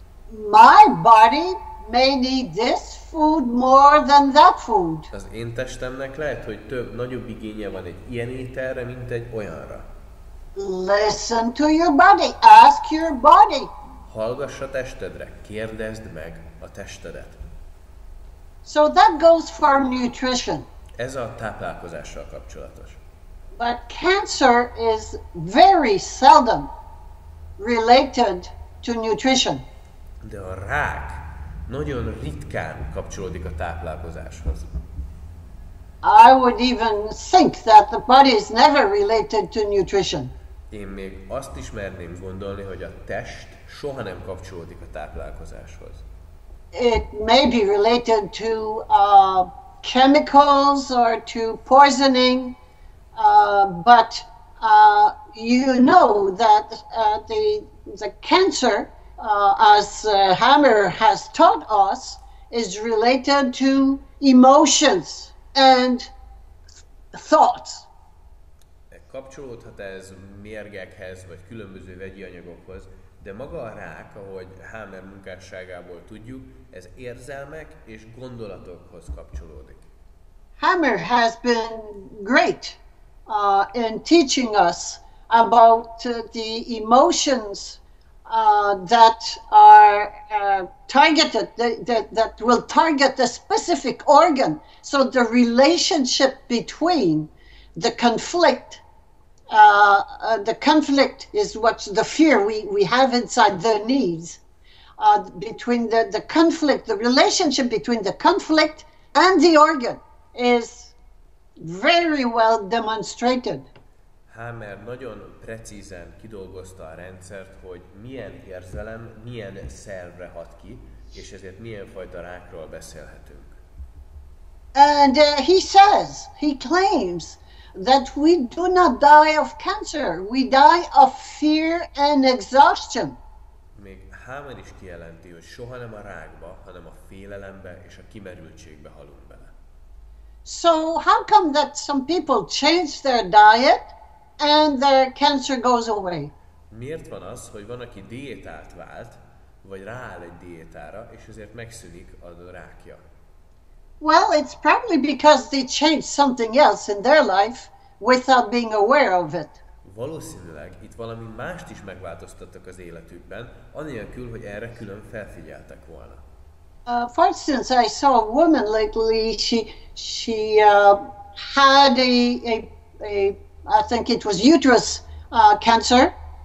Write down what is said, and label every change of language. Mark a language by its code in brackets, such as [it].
[en] My body may need this food more than that food. [hu] Az én testemnek lehet, hogy nagyobb igénye van egy ilyen ételre, mint egy olyanra. [en] Listen to your body. Ask your body. [hu] Hallgass a testedre, kérdezd meg a testedet. [en] So that goes for nutrition. [hu] Ez a táplálkozással kapcsolatos. [en] But cancer is very seldom related to nutrition. [hu] De a rák nagyon ritkán kapcsolódik a táplálkozáshoz. [en] I would even think that the body is never related to nutrition. [hu] Én még azt is merném gondolni, hogy a test soha nem kapcsolódik a táplálkozáshoz. [en] It may be related to chemicals or to poisoning, but you know that the cancer, as Hammer has taught us, is related to emotions and thoughts. [hu] Kapcsolódhat ez mérgekhez, vagy különböző vegyi anyagokhoz, de maga a rák, ahogy Hammer munkásságából tudjuk, ez érzelmek és gondolatokhoz kapcsolódik. [en] Hammer has been great in teaching us about the emotions that are targeted, that will target a specific organ. So the relationship between the conflict is what the fear we have inside the knees. Between the conflict, the relationship between the conflict and the organ is very well demonstrated. [hu] Hammer nagyon precízen kidolgozta a rendszert, hogy milyen érzelem, milyen szervre hat ki, és ezért milyen fajta rákról beszélhetünk. [en] And he claims that we do not die of cancer, we die of fear and exhaustion. [hu] Még Hammer is kijelenti, hogy soha nem a rákba, hanem a félelembe és a kimerültségbe halunk bele. [en] So how come that some people change their diet and their cancer goes away? [hu] Miért van az, hogy van, aki diétát vált, vagy rááll egy diétára, és ezért megszűnik a rákja? [en] Well, it's probably because they changed something else in their life without being aware of it. [hu] Valószínűleg itt valami mást is megváltoztattak az életükben, anélkül, hogy erre külön felfigyeltek volna. [en] For instance, I saw a woman lately. She had I think it was uterus cancer.